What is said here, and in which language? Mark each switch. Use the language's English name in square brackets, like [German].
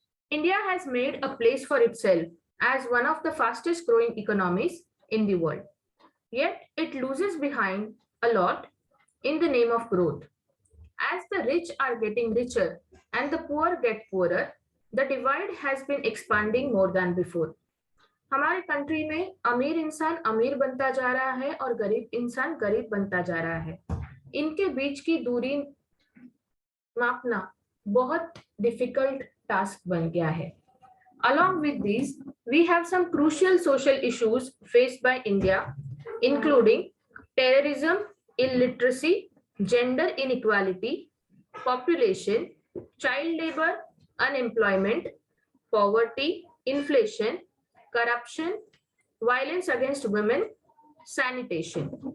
[English] India has made a place for itself as one of the fastest growing economies in the world. Yet it loses behind a lot in the name of growth. As the rich are getting richer and the poor get poorer, the divide has been expanding more than before. [Hindi] हमारे country में अमीर इंसान अमीर बनता जा रहा है और गरीब इंसान गरीब बनता जा रहा है. इनके बीच की दूरी मापना बहुत डिफिकल्ट टास्क बन गया है. [English] Along with these, we have some crucial social issues faced by India, including terrorism, illiteracy, gender inequality, population, child labor, unemployment, poverty, inflation, corruption, violence against women, sanitation.